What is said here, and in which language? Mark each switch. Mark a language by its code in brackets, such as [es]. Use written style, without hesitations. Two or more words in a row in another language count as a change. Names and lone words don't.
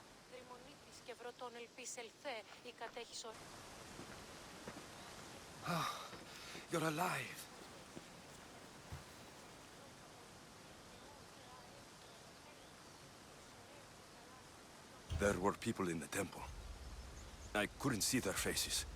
[el] Δρυμονίτης και βρωτών ελπίς ελθέ, ή κατέχεις ο... [en] Ah, you're alive. There were people in the temple. I couldn't see their faces.